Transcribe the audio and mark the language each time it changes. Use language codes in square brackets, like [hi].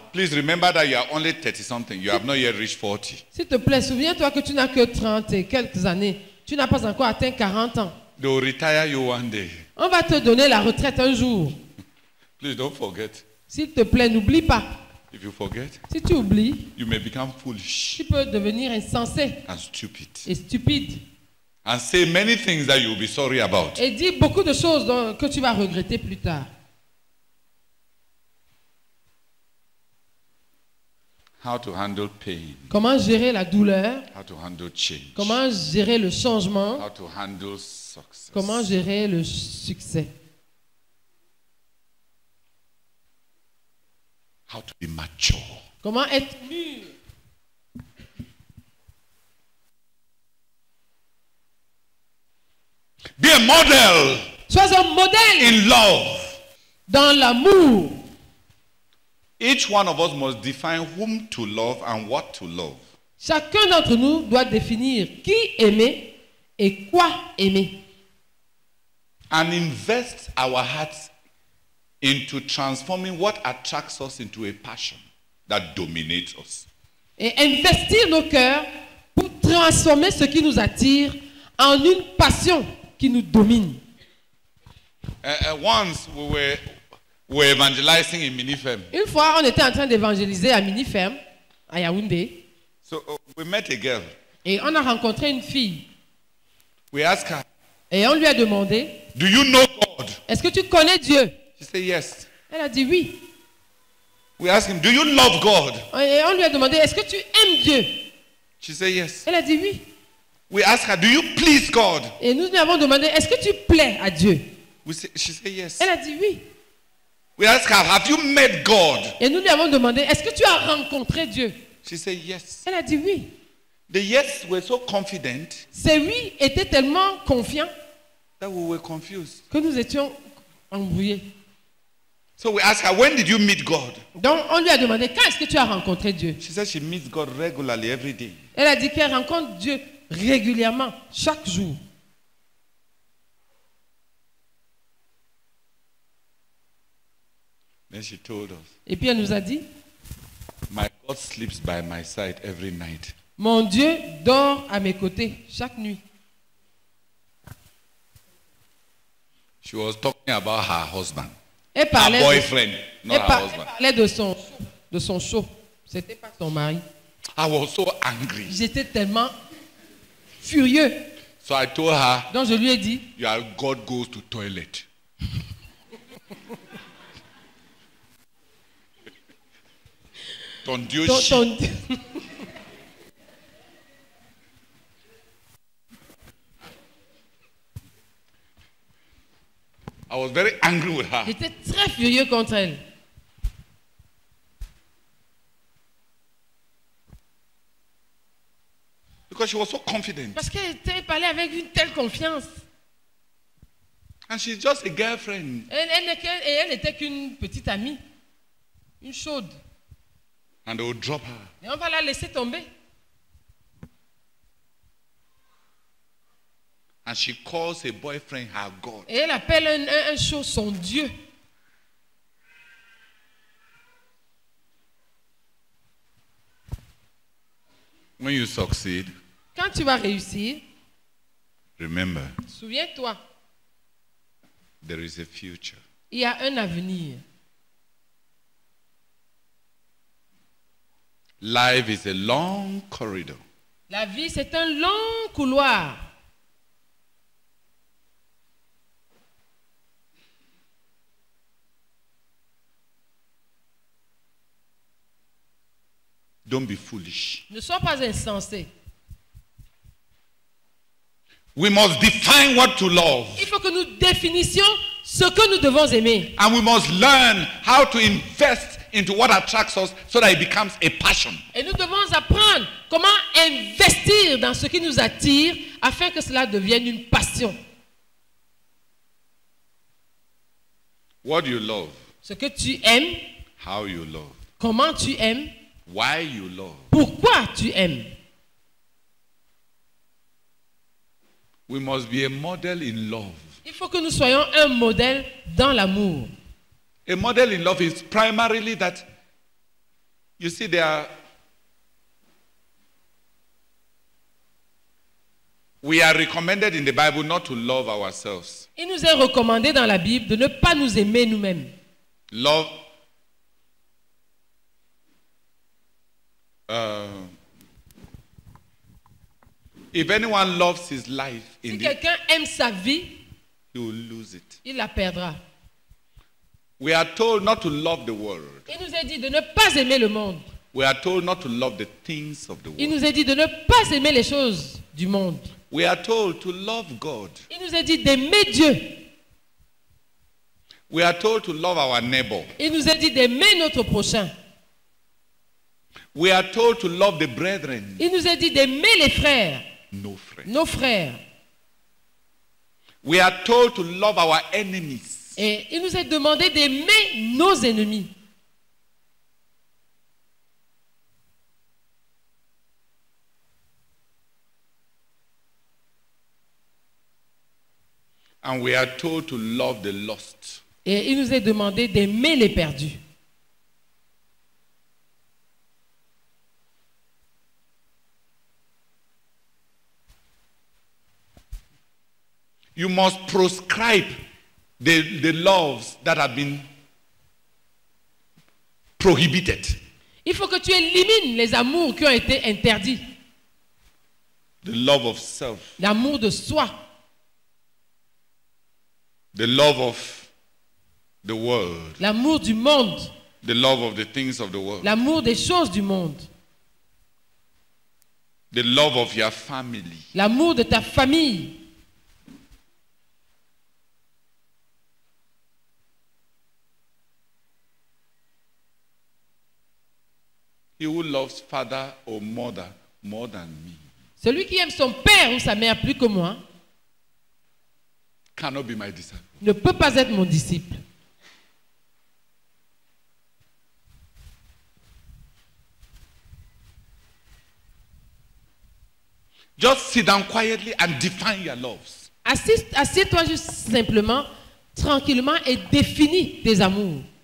[en] please remember that you are only 30 something. You have not yet reached 40. [fr] s'il te plaît, souviens-toi que tu n'as que 30 et quelques années. Tu n'as pas encore atteint 40 ans. [en] They will retire you one day. [fr] On va te donner la retraite un jour. [en] Please don't forget. [fr] S'il te plaît, n'oublie pas. [en] If you forget, [fr] Si tu oublies, [en] you may become foolish [fr] tu peux devenir insensé [en] and stupid [fr] et stupide. [en] and say many things that you will be sorry about. [fr] Et dis beaucoup de choses que tu vas regretter plus tard. [en] How to handle pain, [fr] Comment gérer la douleur? [en] how to handle change, [fr] Comment gérer le changement? [en] how to handle success. [fr] Comment gérer le succès? [en] How to be mature. [fr] Comment être mûr? [en] Be a model [fr] Sois un modèle [en] in love. [fr] dans l'amour. [en] Each one of us must define whom to love and what to love. [fr] Chacun d'entre nous doit définir qui aimer et quoi aimer. [en] And invest our hearts into transforming what attracts us into a passion that dominates us. [fr] Et investir nos cœurs pour transformer ce qui nous attire en une passion qui nous domine. [en] Once we were evangelizing in Minifem. [fr] Une fois, on était en train d'évangéliser à Minifem, à Yaoundé, [en] So we met a girl. [fr] et on a rencontré une fille. [en] We asked her, [fr] Et on lui a demandé, [en] do you know God? [fr] est-ce que tu connais Dieu? [en] She said, yes. [fr] Elle a dit oui. [en] We asked him, do you love God? [fr] Et on lui a demandé, est-ce que tu aimes Dieu? [en] She said, yes. [fr] Elle a dit oui. [en] We asked her, do you please God? [fr] Et nous lui avons demandé, est-ce que tu plais à Dieu? [en] She said, yes. [fr] Elle a dit oui. [en] We asked her, have you met God? [fr] Et nous lui avons demandé, est-ce que tu as rencontré Dieu? [en] She said, yes. [fr] Elle a dit oui. [en] The yes were so confident [fr] Ces oui étaient tellement confiants [en] that we were confused. [fr] que nous étions embrouillés. [en] So we asked her, when did you meet God? [fr] Donc on lui a demandé, quand est-ce que tu as rencontré Dieu? [en] She said she meets God regularly every day. [fr] Elle a dit qu'elle rencontre Dieu régulièrement, chaque jour. [en] Then she told us, [fr] Et puis elle nous a dit, [en] my God sleeps by my side every night. [fr] mon Dieu dort à mes côtés chaque nuit. [en] She was talking about her husband. [fr] Elle [en] Her [fr] parlait, [en] boyfriend, not [fr] elle [en] her [fr] par- [en] husband. [fr] elle parlait de son chaud. C'était pas son mari. [en] I was so angry. [fr] J'étais tellement furieux. [en] So I told her, [fr] Donc je lui ai dit, [en] your God goes to toilet. [fr] Ton Dieu ton- chie. ton- [en] I was very angry with her. [fr] j'étais très furieux contre elle. [en] Because she was so confident. [fr] Parce qu'elle parlait avec une telle confiance. [en] And she's just a girlfriend. [fr] Elle n'était qu'une petite amie. Une chaude. [en] And they will drop her. [fr] Et on va la laisser tomber. [en] And she calls her boyfriend her God. [fr] Et elle appelle un chaud son Dieu. [en] When you succeed, [fr] Quand tu vas réussir, [en] remember, [fr] souviens-toi, [en] there is a future. [fr] il y a un avenir. [en] Life is a long corridor. [fr] La vie, c'est un long couloir. [en] Don't be foolish. [fr] Ne sois pas insensé. [en] We must define what to love. [fr] Il faut que nous définissions ce que nous devons aimer. [en] And we must learn how to invest into what attracts us so that it becomes a passion. [fr] Et nous devons apprendre comment investir dans ce qui nous attire afin que cela devienne une passion. [en] What you love, [fr] Ce que tu aimes, [en] how you love, [fr] comment tu aimes, [en] why you love. [fr] pourquoi tu aimes. [en] We must be a model in love. [fr] Il faut que nous soyons un modèle dans l'amour. [en] A model in love is primarily that, you see, we are recommended in the Bible not to love ourselves. [fr] Il nous est recommandé dans la Bible de ne pas nous aimer nous-mêmes. [en] Love, if anyone loves his life [fr] Si [en] in this, [fr] quelqu'un aime sa vie, [en] he will lose it. [fr] il la perdra. [en] We are told not to love the world. [fr] Il nous est dit de ne pas aimer le monde. [en] We are told not to love the things of the [fr] Il [en] world. [fr] nous est dit de ne pas aimer les choses du monde. [en] We are told to love God. [fr] Il nous est dit d'aimer Dieu. [en] We are told to love our neighbor. [fr] Il nous est dit d'aimer notre prochain. [en] We are told to love the brethren. [fr] Il nous est dit d'aimer les frères, [en] No friend. [fr] nos frères. [en] We are told to love our enemies. [fr] Et il nous est demandé d'aimer nos ennemis. [en] And we are told to love the lost. [fr] Et il nous est demandé d'aimer les perdus. [en] You must proscribe the loves that have been prohibited. [fr] Il faut que tu élimines les amours qui ont été interdits. [en] The love of self. [fr] L'amour de soi, [en] The love of the world. [fr] l'amour du monde, [en] The love of the things of the world. [fr] l'amour des choses du monde, [en] The love of your family. [fr] l'amour de ta famille. [en] He who loves father or mother more than me [fr] Celui qui aime son père ou sa mère plus que moi [en] cannot be my disciple. [fr] ne peut pas être mon disciple. [en] Just sit down quietly and define your loves. [fr] Assieds-toi juste simplement, tranquillement et définis tes amours.